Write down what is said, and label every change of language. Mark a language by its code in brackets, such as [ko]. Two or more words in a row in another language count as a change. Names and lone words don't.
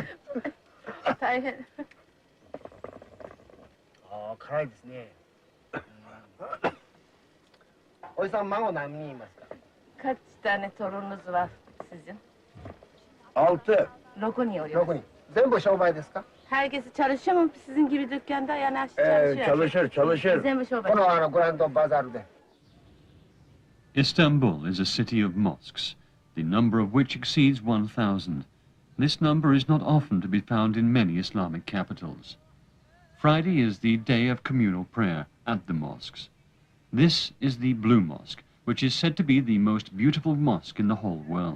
[ja] 大変。ああ、辛いですね。おじさん、孫何人いますか。 [tr] Kaç tane torununuz var sizin? 6. 6人oluyor. [ja] 6人。全部商売ですか。 [tr] Herkesi çalışıyor mu sizin gibi dükkanda? Yani çalışıyor. Çalışır, çalışır. [ja] 全部商売。このグランドバザールで。 [en] Istanbul is a city of mosques, the number of which exceeds 1,000. This number is not often to be found in many Islamic capitals. Friday is the day of communal prayer at the mosques. This is the Blue Mosque, which is said to be the most beautiful mosque in the whole world.